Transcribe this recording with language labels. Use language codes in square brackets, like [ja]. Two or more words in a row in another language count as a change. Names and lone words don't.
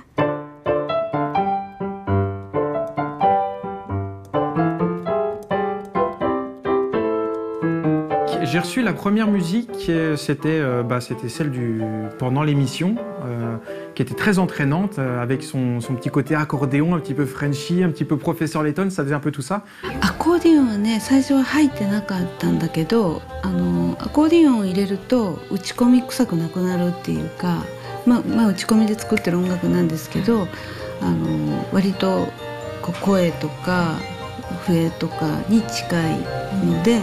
[fr] J'ai reçu la première musique, c'était celle pendant l'émission, qui était très entraînante, avec son petit côté accordéon, un petit peu Frenchy, un petit peu Professeur Layton, ça faisait un peu tout ça. [ja] アコーディオンはね、最初は入ってなかったんだけど、アコーディオンを入れると打ち込み臭くなくなるっていうか、打ち込みで作ってる音楽なんですけど、割と声とか笛とかに近いので。